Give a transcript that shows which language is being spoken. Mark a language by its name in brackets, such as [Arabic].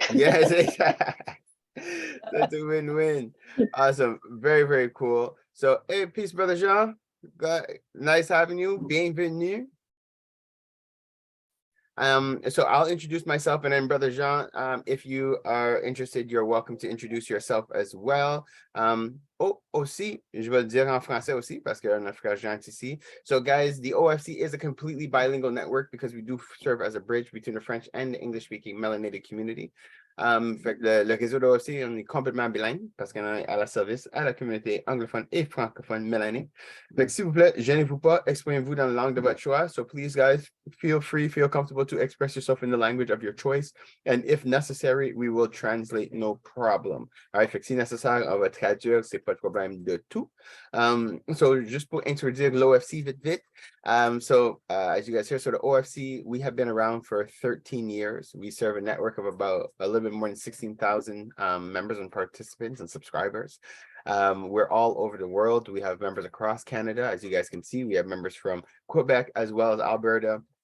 [English] Yes, exactly. That's a win-win. Awesome. Very, very cool. So, hey, peace, brother Jean. Nice having you. Bienvenue. So I'll introduce myself and then brother Jean, if you are interested, you're welcome to introduce yourself as well. [French] Aussi, je vais le dire en français aussi parce qu'il y a un Africain ici. [English] So guys, the OFC is a completely bilingual network because we do serve as a bridge between the French and the English-speaking melanated community. [French] Fait que le réseau de OFC, on est complètement bilingue parce qu'on est à la service à la communauté anglophone et francophone mélanée. Fait que s'il vous plaît, gênez-vous pas, exprimez-vous dans la langue de votre choix. [English] So please guys, feel comfortable to express yourself in the language of your choice. And if necessary, we will translate, no problem. All right, [French] fait que si nécessaire, on va traduire, c'est pas de problème de tout. So juste pour introduire l'OFC vite. [English] So as you guys hear, so the OFC, we have been around for 13 years. We serve a network of about a little bit more than 16,000 members and participants and subscribers. We're all over the world. We have members across Canada. As you guys can see, we have members from Quebec as well as Alberta.